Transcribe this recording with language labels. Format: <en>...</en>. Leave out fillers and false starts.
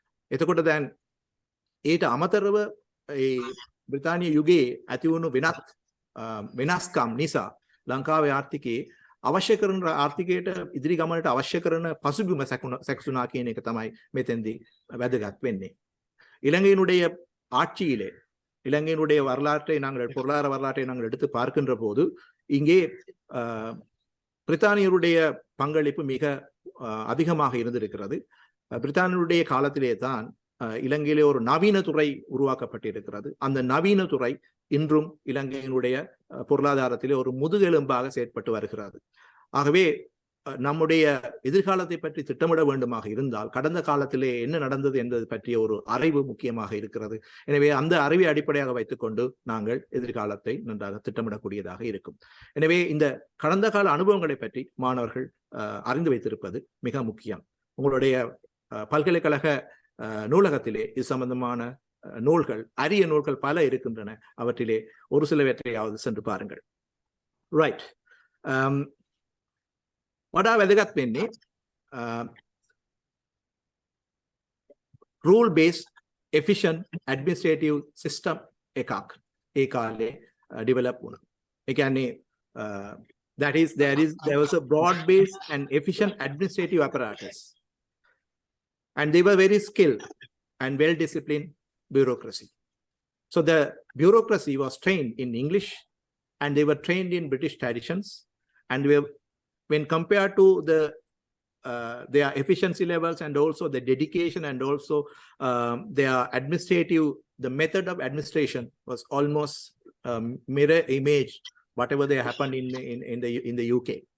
<si>එතකොට දැන් ඊට අමතරව බ්‍රිතාන්‍ය යුගයේ ඇති වුණු වෙනස්කම් නිසා ලංකාවේ ආර්ථිකයේ අවශ්‍ය කරන ආර්ථිකයට ඉදිරි ගමනට අවශ්‍ය කරන පසුබිම සැකසුණා කියන එක තමයි මෙතෙන්දී වැදගත් වෙන්නේ.</si> <ta>இலங்கையினுடைய ஆட்சியிலே இலங்கையினுடைய வரலாற்றை நாங்கள் பொருளாதார வரலாற்றை நாங்கள் எடுத்து பார்க்கின்ற போது இங்கே பிரித்தானியருடைய பங்களிப்பு மிக அதிகமாக இருந்திருக்கிறது. பிரித்தானியருடைய காலத்திலே தான் இலங்கையிலே ஒரு நவீன துறை உருவாக்கப்பட்டிருக்கிறது. அந்த நவீன துறை இன்றும் இலங்கையினுடைய பொருளாதாரத்திலே ஒரு முதுகெலும்பாக செயற்பட்டு வருகிறது. ஆகவே நம்முடைய எதிர்காலத்தை பற்றி திட்டமிட வேண்டுமாக இருந்தால் கடந்த காலத்திலே என்ன நடந்தது என்பது பற்றிய ஒரு அறிவு முக்கியமாக இருக்கிறது. எனவே அந்த அறிவை அடிப்படையாக வைத்துக்கொண்டு நாங்கள் எதிர்காலத்தை நன்றாக திட்டமிடக்கூடியதாக இருக்கும். எனவே இந்த கடந்த கால அனுபவங்களை பற்றி மாணவர்கள் அறிந்து வைத்திருப்பது மிக முக்கியம். உங்களுடைய பல்கலைக்கழக நூலகத்திலே இது சம்பந்தமான நூல்கள், அரிய நூல்கள் பல இருக்கின்றன. அவற்றிலே ஒரு சிலவற்றையாவது சென்று பாருங்கள். ரைட்.</ta> <si>වඩා වැදගත් වෙන්නේ</si> <en>rule based efficient administrative system</en> <si>එකක් ඒ කාලේ develop වුණා. ඒ කියන්නේ</si> <en>there was a broad based and efficient administrative apparatus, and they were very skilled and well disciplined bureaucracy. So the bureaucracy was trained in English and they were trained in British traditions, and when compared to their efficiency levels and also the dedication and also their administrative, the method of administration was almost mirror image whatever they happened in the UK.</en>